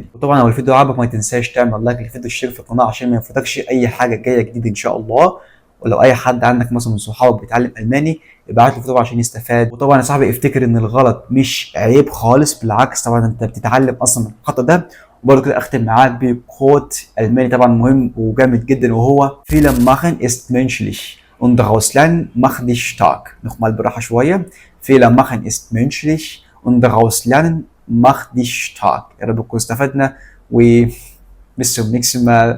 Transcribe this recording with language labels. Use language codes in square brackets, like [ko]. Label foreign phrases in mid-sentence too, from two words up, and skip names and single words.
[ar] وطبعا لو الفيديو عجبك ما تنساش تعمل لايك للفيديو، اشترك في القناه عشان ما يفوتكش اي حاجه جايه جديد ان شاء الله. ولو اي حد عندك مثلا من صحابك بيتعلم الماني ابعت له طبعا عشان يستفاد. وطبعا يا صاحبي افتكر ان الغلط مش عيب خالص، بالعكس طبعا انت بتتعلم اصلا من الخطا ده. وبرضه كده اختم معاك بكوت الماني طبعا مهم وجامد جدا، وهو [de] Fehler machen ist menschlich und daraus lernen macht dich stark. [ar] نخمل بالراحه شويه. [de] Fehler machen ist menschlich und daraus lernen macht dich stark. [ar] يا رب تكونوا استفدنا، وبس [de] zum nächsten Mal.